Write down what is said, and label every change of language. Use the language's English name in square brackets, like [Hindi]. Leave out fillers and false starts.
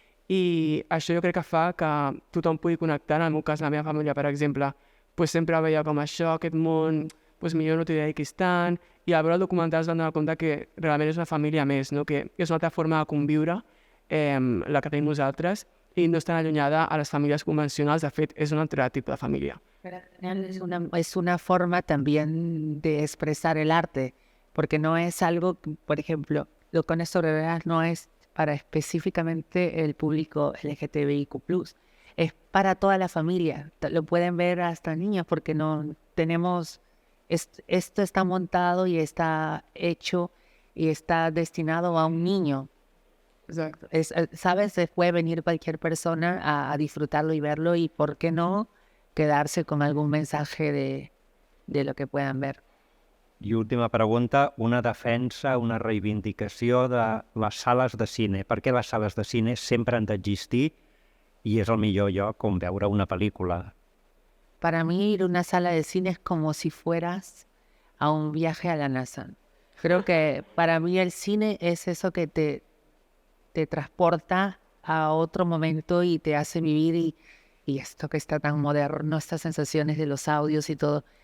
[Catalan] I això jo crec que fa que tothom pugui connectar. En el meu cas, la meva família, per exemple, sempre veia com això, aquest món, millor no t'hi dediquis tant, i al veure el documental es van donar compte que realment és una família més, no? Que és una altra forma de conviure, la que tenim nosaltres, i no és tan allunyada a les famílies convencionals. De fet, és un altre tipus de família. [Spanish] Es una forma también de expresar el arte, porque no es algo, por ejemplo, lo con sobre Ruedas no es para específicamente el público LGTBIQ+. Es para toda la familia. Lo pueden ver hasta niños porque no tenemos... Esto está montado y está hecho y está destinado a un niño. Exacto. ¿Sabes? Puede venir cualquier persona a disfrutarlo y verlo, y por qué no quedarse con algún mensaje de lo que puedan ver. [Catalan] I última pregunta, una defensa, una reivindicació de les sales de cine. Per què les sales de cine sempre han d'existir i és el millor lloc on veure una pel·lícula? [Spanish] Para mí ir a una sala de cine es como si fueras a un viaje a la NASA. Creo que para mí el cine es eso que te transporta a otro momento y te hace vivir y esto que está tan moderno, estas sensaciones de los audios y todo.